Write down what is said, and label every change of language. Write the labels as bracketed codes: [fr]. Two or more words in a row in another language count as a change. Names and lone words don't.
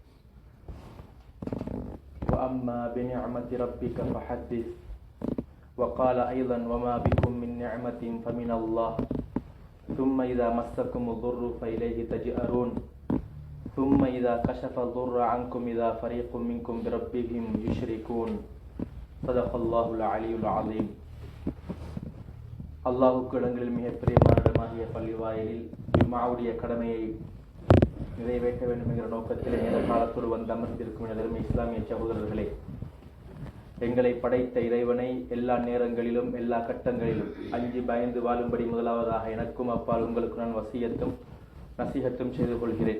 [ar] وأما بنعمة ربك فحدث وقال أيضا وما بكم من نعمة فمن الله ثم إذا مسكم الضر فإليه تجأرون ثم إذا كشف الضر عنكم إذا فريق منكم بربهم يشركون صدق الله العلي العظيم. [ta] அல்லாஹுக்கு இடங்களில் மிக பிரியமான இடமாகிய பள்ளிவாயிலில் ஜும்ஆவுடைய கடமையை நிறைவேற்ற வேண்டும் என்கிற நோக்கத்தில் நேர காலத்தோடு வந்து அமர்ந்திருக்கும் எனதருமை இஸ்லாமிய சகோதரர்களே, எங்களை படைத்த இறைவனை எல்லா நேரங்களிலும் எல்லா கட்டங்களிலும் அஞ்சி பயந்து வாழும்படி முதலாவதாக எனக்கும் அப்பால் உங்களுக்கு நான் வசியத்தும் நசீகத்தும் செய்து கொள்கிறேன்.